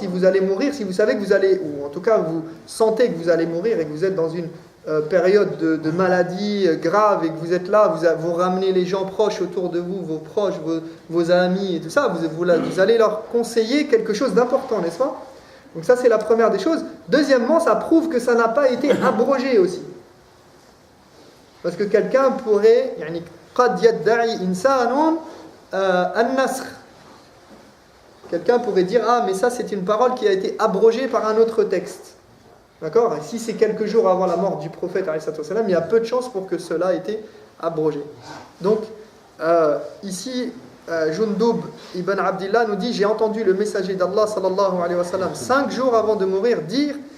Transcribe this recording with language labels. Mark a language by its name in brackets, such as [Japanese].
[French] Si vous allez mourir, si vous savez que vous allez, ou en tout cas vous sentez que vous allez mourir et que vous êtes dans une période de maladie grave et que vous êtes là, vous ramenez les gens proches autour de vous, vos proches, vos amis et tout ça, vous allez leur conseiller quelque chose d'important, n'est-ce pas? Donc ça c'est la première des choses. Deuxièmement, ça prouve que ça n'a pas été abrogé aussi. Parce que quelqu'un pourrait, [Arabic] يعني قد يدعي إنسان النسخ. [French] Quelqu'un pourrait dire ah mais ça c'est une parole qui a été abrogée par un autre texte. D'accord? Et si c'est quelques jours avant la mort du prophète alayhi salam, il y a peu de chances pour que cela ait été abrogé. Donc ici Jundub ibn Abdillah nous dit j'ai entendu le messager d'Allah sallallahu alayhi wa sallam 5 jours avant de mourir dire